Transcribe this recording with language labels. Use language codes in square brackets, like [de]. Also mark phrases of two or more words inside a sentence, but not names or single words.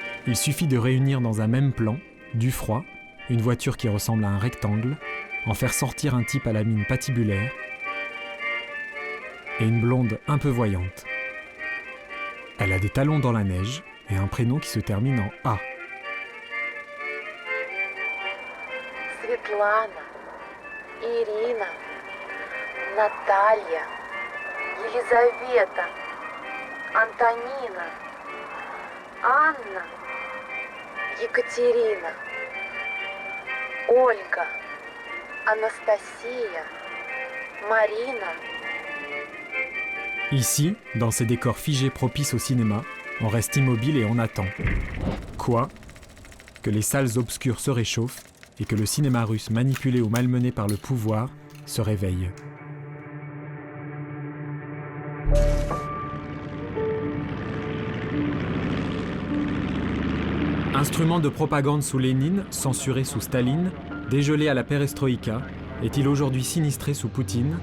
[fr] Il suffit de réunir dans un même plan du froid, une voiture qui ressemble à un rectangle, en faire sortir un type à la mine patibulaire et une blonde un peu voyante. Elle a des talons dans la neige et un prénom qui se termine en A. Светлана, Ирина, Наталья, Елизавета, Антонина, Анна, Екатерина, Ольга, Анастасия, Марина. Ici, dans ces décors figés propices au cinéma, on reste immobile et on attend. Quoi ? Que les salles obscures se réchauffent et que le cinéma russe manipulé ou malmené par le pouvoir se réveille. Instrument de propagande sous Lénine, censuré sous Staline, dégelé à la perestroïka, est-il aujourd'hui sinistré sous Poutine ?